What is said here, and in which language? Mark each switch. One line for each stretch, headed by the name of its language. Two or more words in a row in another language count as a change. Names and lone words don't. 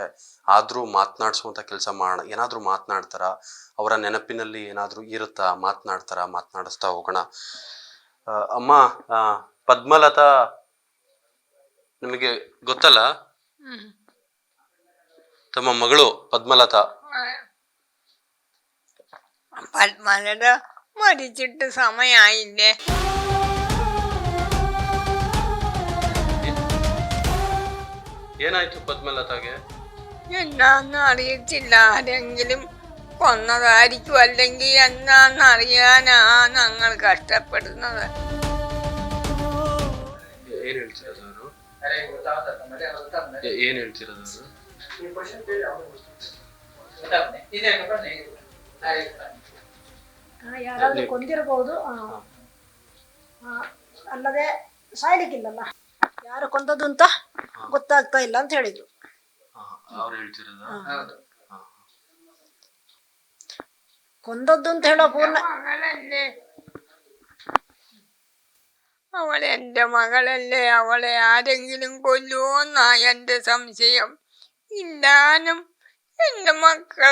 Kannada: ಆದ್ರೂ ಮಾತನಾಡಿಸುವಂತ ಕೆಲಸ ಮಾಡೋಣ. ಏನಾದ್ರೂ ಮಾತನಾಡ್ತಾರ, ಅವರ ನೆನಪಿನಲ್ಲಿ ಏನಾದ್ರೂ ಇರುತ್ತಾ, ಮಾತನಾಡಿಸ್ತಾ ಹೋಗೋಣ. ಅಮ್ಮ, ಪದ್ಮಲತಾ ನಿಮಗೆ ಗೊತ್ತಲ್ಲ? ತಮ್ಮ ಮಗಳು ಪದ್ಮಲತಾ
Malayalam: പത്മലത മരിച്ചിട്ട് സമയായില്ലേ?
Kannada: ಏನಾಯ್ತು പദ്മലതാಗೆ?
Malayalam: എന്താന്ന് അറിയത്തില്ല. ആരെങ്കിലും കൊന്നതായിരിക്കും, അല്ലെങ്കിൽ എന്താന്ന് അറിയാനാ ഞങ്ങൾ കഷ്ടപ്പെടുന്നത്.
Kannada: ಏನ್ ಹೇಳ್ತಿರೋದು ಅವರು? ಏನ್ ಹೇಳ್ತಿರೋದು ಅವರು? ಯಾರಾದ್ರೂ ಕೊಂದಿರಬಹುದು, ಅಲ್ಲದೆ ಸಾಯ್ಲಿಕ್ಕಿಲ್ಲಲ್ಲ. ಯಾರು ಕೊಂದದ್ದು ಅಂತ ಗೊತ್ತಾಗ್ತಾ ಇಲ್ಲ ಅಂತ ಹೇಳಿದ್ರು. ಕೊಂದದ್ದು ಅಂತ ಹೇಳೋ ಪೂರ್ಣ
Malayalam: അവളെന്റെ മകളല്ലേ, അവളെ ആരെങ്കിലും കൊല്ലുമോന്നാ എന്റെ സംശയം. ഇല്ലാനും എന്റെ മക്കളെ